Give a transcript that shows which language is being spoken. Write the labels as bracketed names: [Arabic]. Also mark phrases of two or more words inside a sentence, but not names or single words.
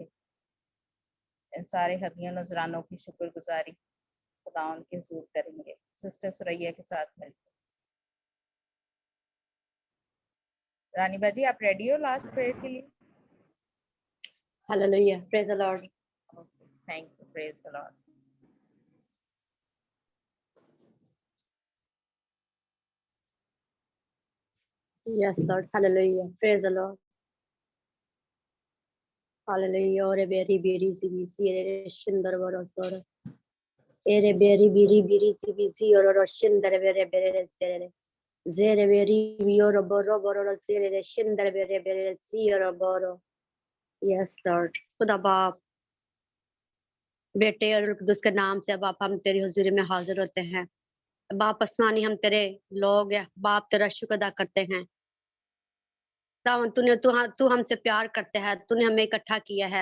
[Hindi] इन सारे हदियों नजरानों की शुक्रगुजारी खुदावंद के हुजूर करेंगे सिस्टर सुरैया के साथ मिलकर। रानी बाजी, आप रेडी हो [English] last prayer [Hindi] के लिए? हालेलुया, [English] praise the Lord. thank you. praise the Lord. Yes, Lord. Hallelujah. Praise the Lord. Hallelujah. Ore beri beri si bisi ere shindar varo sora. Ere beri beri beri si bisi oro shindar bere bere sere. Zere beri bioro boro boro sere shindar bere bere si oro boro. Yes, Lord. [Hindi] खुदा बाप, बेटे और कुदूस के नाम से बाप हम तेरी हुजूरी में हाजिर होते हैं। बाप आसमानी हम तेरे लोग हैं बाप, तेरा शुक्र अदा करते हैं। दामन तू हमसे प्यार करते है, तूने हमें इकट्ठा किया है।